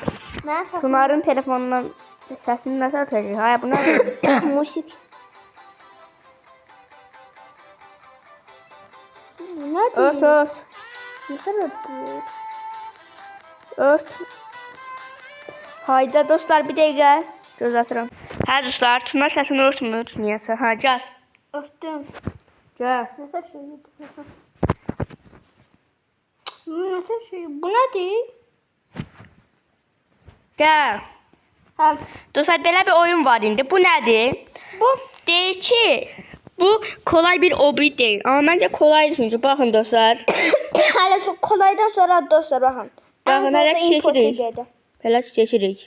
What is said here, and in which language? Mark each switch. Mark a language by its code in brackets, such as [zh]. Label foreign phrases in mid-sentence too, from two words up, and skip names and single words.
[az] Tunarın telefonundan səsini nasıl atacaq? [tr] Hayır, bu ne? Musik. [az] Ört ört. [tr] Nasıl öpüyor? [az] Ört. Hayda dostlar, bir dəqiqə. Göz atıram. Hə dostlar, Tunar səsini örtmür. Niyəsə? Ha, gəl. Örtüm. Gəl. [tr] Nasıl şey? Nasıl şey? Bu nedir? [az] Gəl. Ha, Dostlar, belə bir oyun var indi. Bu nədir? Bu deyir ki, bu kolay bir obri deyil. Amma məncə kolaydır çünki. Baxın dostlar. Hələ kolaydan sonra dostlar baxın. Baxın, hələ keçirik. Hələ keçirik.